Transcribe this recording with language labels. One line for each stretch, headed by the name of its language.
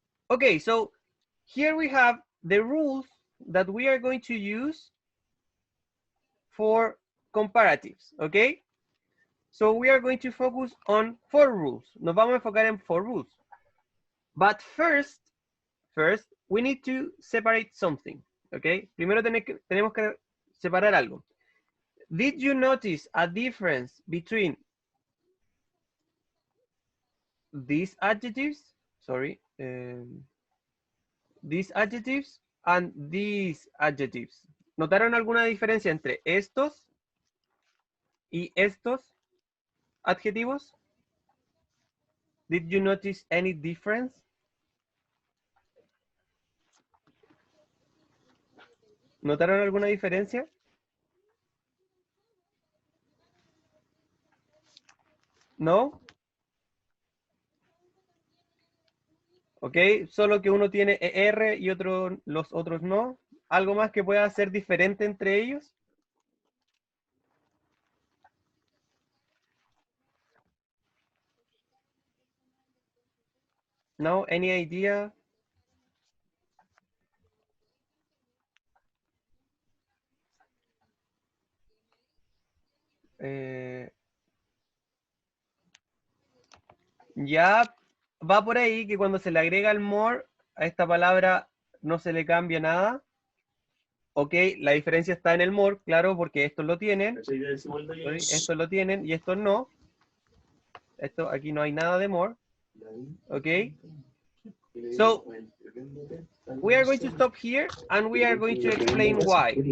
English: Okay, so here we have the rules that we are going to use for comparatives, okay? So we are going to focus on 4 rules.
Spanish: Nos vamos a enfocar en 4 rules.
English: But first, we need to separate something, okay?
Spanish: Primero tenemos que separar algo.
English: Did you notice a difference between these adjectives? Sorry. These adjectives and these adjectives.
Spanish: ¿Notaron alguna diferencia entre estos y estos adjetivos?
English: Did you notice any difference?
Spanish: ¿Notaron alguna diferencia? ¿No? Ok, solo que uno tiene ER y los otros no. ¿Algo más que pueda ser diferente entre ellos?
English: No, any idea?
Spanish: Ya va por ahí que cuando se le agrega el more a esta palabra no se le cambia nada. Ok, la diferencia está en el more, claro, porque estos lo tienen. Estos lo tienen y estos no. Esto aquí no hay nada de more. Ok.
English: So, we are going to stop here and we are going to explain why.